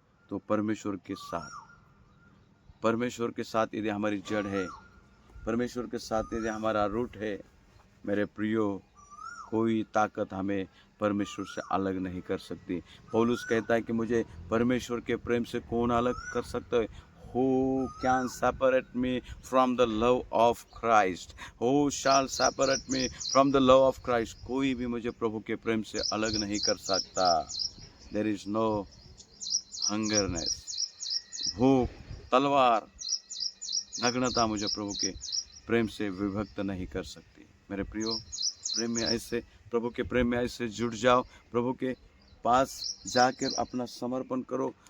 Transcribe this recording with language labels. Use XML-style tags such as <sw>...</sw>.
<hi>तो परमेश्वर के साथ। परमेश्वर के साथ यदि हमारी जड़ है, परमेश्वर के साथ यदि हमारा रूट है, मेरे प्रियो, कोई ताकत हमें परमेश्वर से अलग नहीं कर सकती। पौलुस कहता है कि मुझे परमेश्वर के प्रेम से कौन अलग कर सकता है?</hi> <en>Who can separate me from the love of Christ? Who shall separate me from the love of Christ?</en> <hi>कोई भी मुझे प्रभु के प्रेम से अलग नहीं कर सकता।</hi> <en>There is no hungerness,</en> <hi>भूख, तलवार, नग्नता मुझे प्रभु के प्रेम से विभक्त नहीं कर सकती। मेरे प्रियो, प्रेम में ऐसे, प्रभु के प्रेम में ऐसे जुड़ जाओ, प्रभु के पास जाकर अपना समर्पण करो।</hi>